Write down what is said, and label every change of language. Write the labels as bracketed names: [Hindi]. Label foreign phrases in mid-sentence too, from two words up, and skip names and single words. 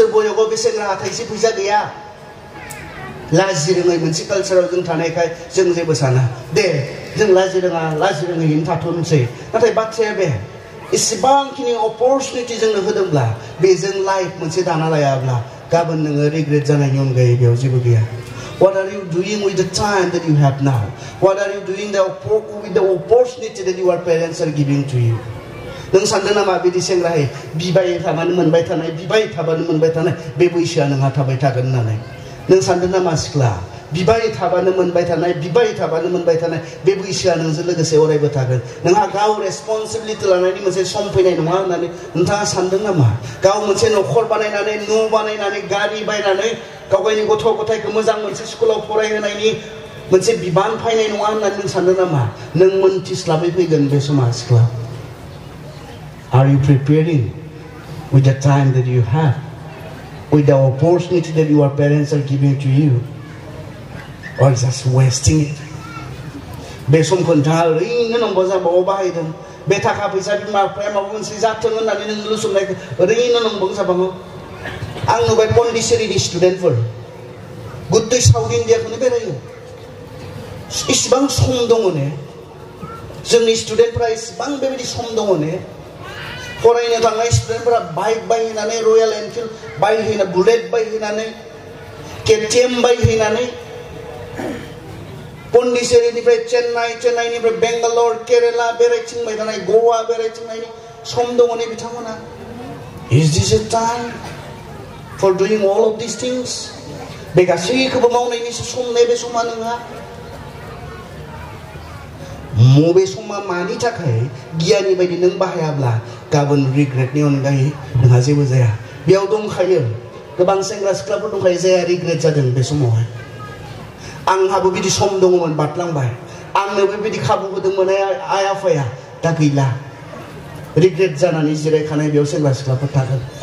[Bodo] बयसआव बे सेंग्राहा थाइसे फैसा गैया लाजि रोङै मोनसे कालचाराव जों थानायखाय जों जेबो साना दे जों लाजि रोङैनो थाथ'नोसै नाथाय बाथ्राया बे इसेबांखिनि अपरचुनिटि जोंनो होदोंब्ला बेजों लाइफ मोनसे दाना लायाब्ला गाबोन नोङो रिग्रेट जानायनि अनगायै बेयाव जेबो गैया [English] What are you doing with the time that you have now? What are you doing with the opportunity that your parents are giving to you? [Bodo] नों सानदों नामा बिदि सेंग्रायै बिबाय थाबानो मोनबाय थानाय बे बैसोआ नोंहा थाबाय थागोन होननानै नों सानदों नामा सिख्ला बिबाय थाबानो मोनबाय थानाय बे बैसोआ नोंजों लोगोसे अरायबो थागोन नोंहा गाव रेसपन्सिबिलिटि लानायनि मोनसे सम फैनाय नङा होननानै नोंथाङा सानदों नामा गाव मोनसे न'खर बानायनानै न' बानायनानै गारि बायनानै गाव गावनि गथ' गथायखौ मोजां मोनसे स्कुलाव फरायहोनायनि मोनसे बिबान फैनाय नङा होननानै नों सानदों नामा नों मोनथिस्लाबै फैगोन बे समा सिख्ला [English] Are you preparing with the time that you have with the opportunity that your parents are giving to you or just wasting it [Bodo] बे समखौ नोंथाङा ओरैनो नंबा जाबाव बाहायदों बे थाखा फैसा बिमा बिफाया माबा मोनसे जाथों होननानै नों लुसुमनायखौ ओरैनो नंबां जाबाङो आं नुबाय पन्डिचेरिनि स्टुडेन्टफोर गुदै साउथ इण्डियाखौनो बेरायो इसिबां सम दङ ने जोंनि स्टुडेन्टफोरा इसिबां बेबायदि सम दङ ने फरायनो थांनाय स्टुडेन्टफोरा बाइक बायहैनानै रयेल एनफिल्ड बायहैना बुलेट बायहैनानै केटिएम बायहैनानै पन्डिचेरिनिफ्राय चेन्नाइनिफ्राय बेंगालर केरेला बेरायथिंबाय थानाय गवा बेरायथिंनायनि सम दङ ने बिथांमोना [English] Is this a time for doing all of these things? [Bodo] बे गासैखौबो मावनायनिसो सम ने बे समा नोंहा मबे समा मानि थाखाय गियानि बायदि नों बाहायाब्ला गाबोन रिग्रेटनि अनगायै नोंहा जेबो जाया बेयाव दंखायो गोबां सेंग्रा सिख्लाफोर दंखायो जाया रिग्रेट जादों बे समावहाय आंहाबो बिदि सम दङमोन बारलांबाय आंनो बेबायदि खाबु होदोंमोन आइ आफाया दा गैला रिग्रेट जानानै जिरायखानाय बेयाव सेंग्रा सिख्लाफोर थागोन